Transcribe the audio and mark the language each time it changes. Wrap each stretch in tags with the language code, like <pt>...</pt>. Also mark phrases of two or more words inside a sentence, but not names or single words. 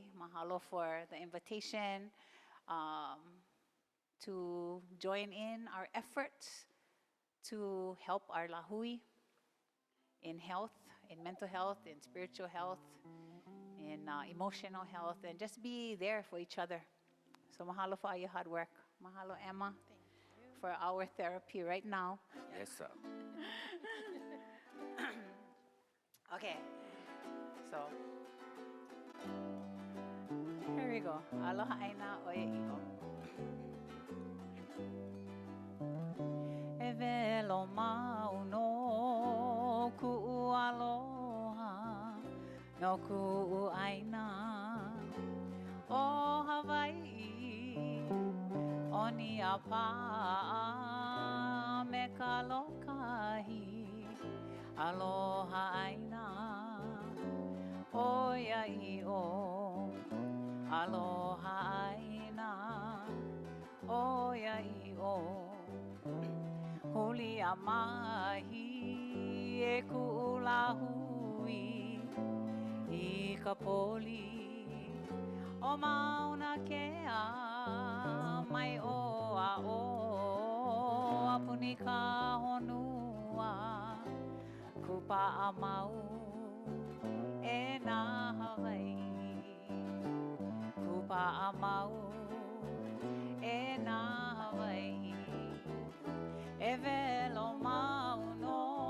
<en>Mahalo for the invitation to join in our efforts to help our lahui in health, in mental health, in spiritual health, in emotional health, and just be there for each other. So mahalo for all your hard work. Mahalo, Emma, for our therapy right now. Yes, sir. Okay, so here we go.</en> <haw>Aloha aina o Ia'i'o. E velo mau no ku'uaina o Hawaii, oni a pa'a me ka lokahi, aloha aina o ia'i o, aloha aina o ia'i o. Huli a mahi e ku'ulahui i ka poli o mauna kea mai o a o apuni ka honua kupa a mau e na Hawaii kupa a mau e na Hawaii e velo mau no</haw>